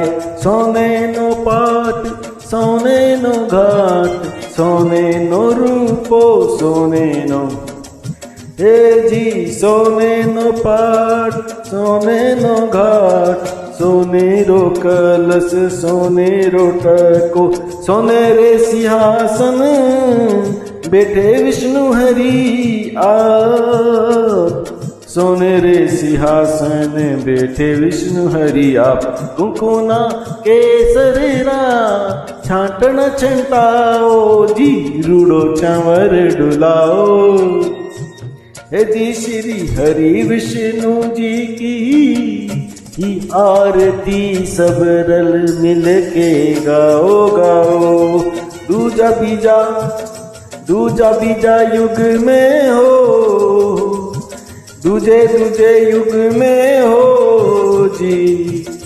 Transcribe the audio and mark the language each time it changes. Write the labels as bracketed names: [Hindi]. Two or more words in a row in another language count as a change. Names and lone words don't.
[Marwari (India)] सोने नो पाट सोने नो घाट, सोने नो रूपो सोने नो, हे जी सोने नो पाट सोने नो घाट, सोने रो कलश सोने रो टको, सोने रे सिंहासन बैठे विष्णु हरि आप, सोने रे सिंहासन बैठे विष्णु हरि आप। कुंकुना केसरेरा छांटन छंटाओ जी, रूड़ो चावर डुलाओ। [Hindi] हे जी श्री हरि विष्णु जी की आरती सब रल मिल के गाओ गाओ। दूजा बीजा युग में हो, दूजे युग में हो जी,